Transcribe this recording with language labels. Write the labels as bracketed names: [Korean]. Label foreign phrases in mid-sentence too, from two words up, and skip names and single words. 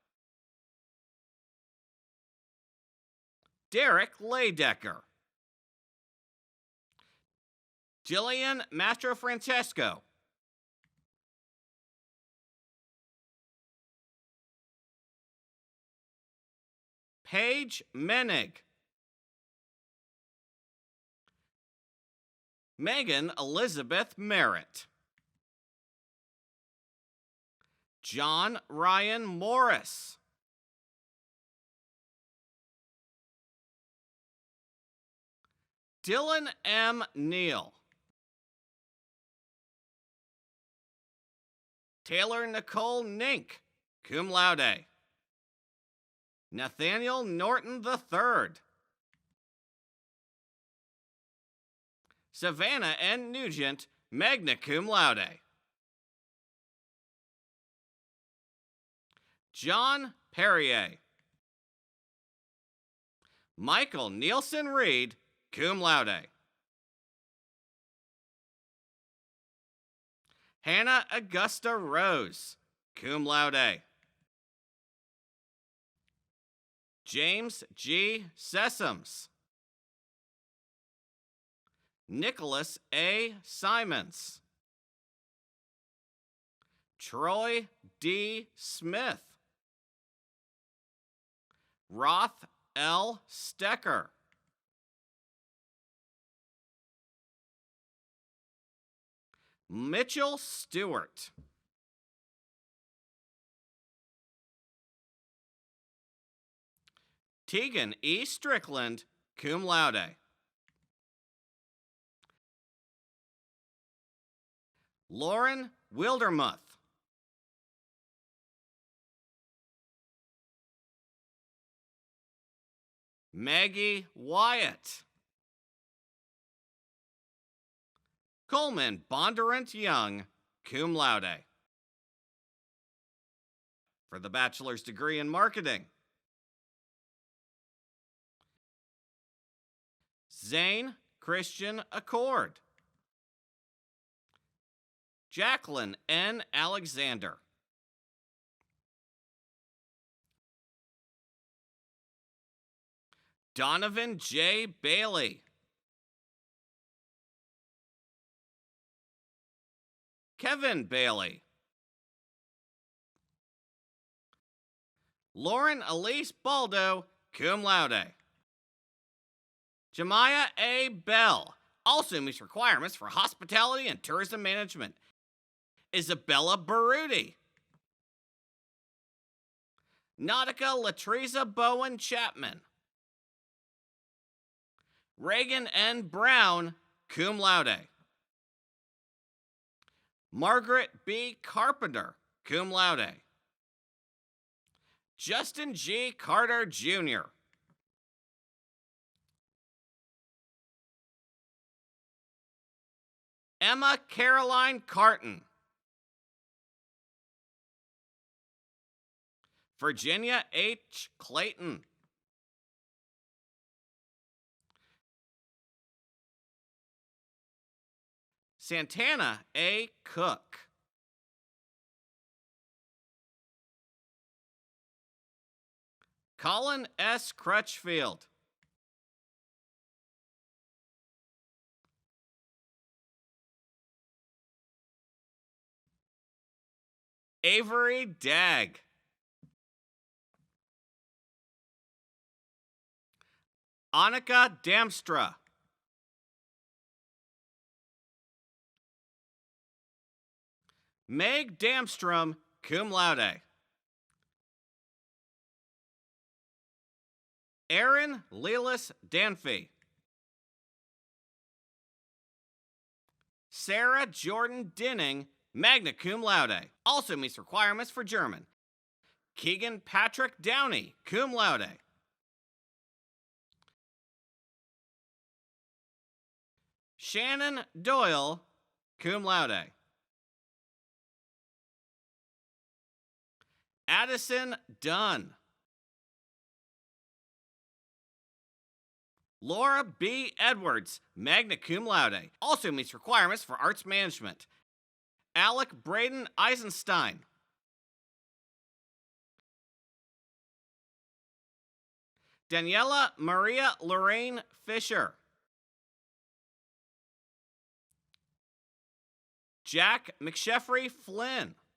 [English] Derek Laydecker. Jillian Mastro Francesco. Paige Menig. Megan Elizabeth Merritt. John Ryan Morris. Dylan M. Neal. Taylor Nicole Nink, [Latin] cum laude. [English] Nathaniel Norton III. Savannah N. Nugent, [Latin] magna cum laude. [English] John Perrier. Michael Nielsen Reed, [Latin] cum laude. [English] Hannah Augusta Rose, [Latin] cum laude. [English] James G. Sessoms. Nicholas A. Simons. Troy D. Smith. Roth L. Stecker. Mitchell Stewart. Tegan E. Strickland, [Latin] cum laude. [English] Lauren Wildermuth. Maggie Wyatt. Coleman Bondurant Young, [Latin] cum laude. [English] For the bachelor's degree in marketing, Zane Christian Accord. Jacqueline N. Alexander. Donovan J. Bailey. Kevin Bailey. Lauren Elise Baldo, [Latin] cum laude. [English] Jemiah A. Bell, also meets requirements for hospitality and tourism management. Isabella Baruti. Nautica Latriza Bowen Chapman. Reagan N. Brown, [Latin] cum laude. [English] Margaret B. Carpenter, [Latin] cum laude. [English] Justin G. Carter, Jr. Emma Caroline Carton. Virginia H. Clayton. Santana A. Cook. Colin S. Crutchfield. Avery Dagg. Annika Damstra. Meg Damstrom, [Latin] cum laude. [English] Aaron Lelis Danfey. Sarah Jordan Dinning, [Latin] magna cum laude. [English] Also meets requirements for German. Keegan Patrick Downey, [Latin] cum laude. [English] Shannon Doyle, [Latin] cum laude. [English] Addison Dunn. Laura B. Edwards, [Latin] magna cum laude. [English] Also meets requirements for arts management. Alec Braden Eisenstein. Daniela Maria Lorraine Fisher. Jack McSheffrey Flynn.